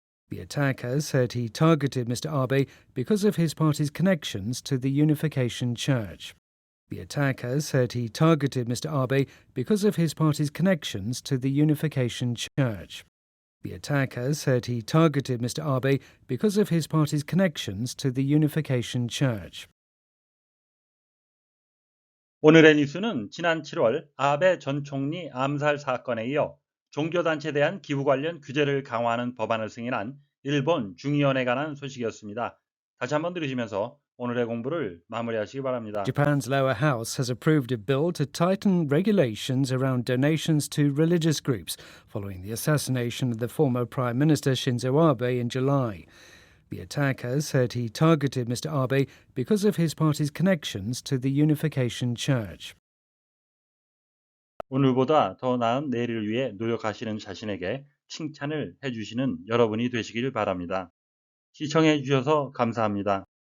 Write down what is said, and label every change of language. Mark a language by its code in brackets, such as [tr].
[en] The attacker said he targeted Mr. Abe because of his party's connections to the Unification Church. The attacker said he targeted Mr. Abe because of his party's connections to the Unification Church. The attacker said he targeted Mr. Abe because of his party's connections to the Unification Church. [ko] 오늘의 뉴스는 지난 7월 아베 전 총리 암살 사건에 이어 종교단체에 대한 기부 관련 규제를 강화하는 법안을 승인한 일본 중의원에 관한 소식이었습니다. 다시 한번 들으시면서 오늘의 공부를 마무리하시기 바랍니다. [en] Japan's lower house has approved a bill to tighten regulations around donations to religious groups following the assassination of the former Prime Minister Shinzo Abe in July. The attacker said he targeted Mr. Abe because of his party's connections to the Unification Church. [ko] 오늘보다 더 나은 내일을 위해 노력하시는 자신에게 칭찬을 해주시는 여러분이 되시길 바랍니다. 시청해 주셔서 감사합니다.